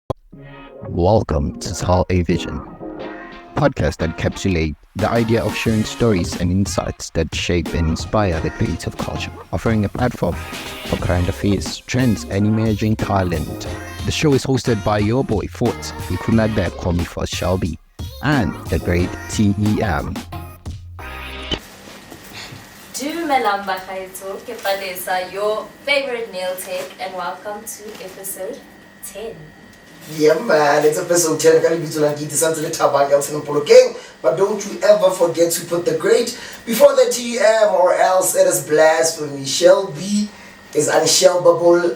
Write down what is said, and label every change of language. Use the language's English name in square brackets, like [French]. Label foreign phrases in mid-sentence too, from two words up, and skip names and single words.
[English] Welcome to Tell a Vision, podcast that encapsulates the idea of sharing stories and insights that shape and inspire the creative culture, offering a platform for current affairs, trends, and emerging talent. The show is hosted by your boy Fort, who could not back call me for Shelby, and the great TEM. [Tswana] Dumelang bagaetsho, ke Palesa, [English] your favorite nail tech, and welcome to episode 10. Yeah man, it's episode 10. Elton and but don't you ever forget to put the great before the TM, or else it is blasphemy. Shelby is unshelbable.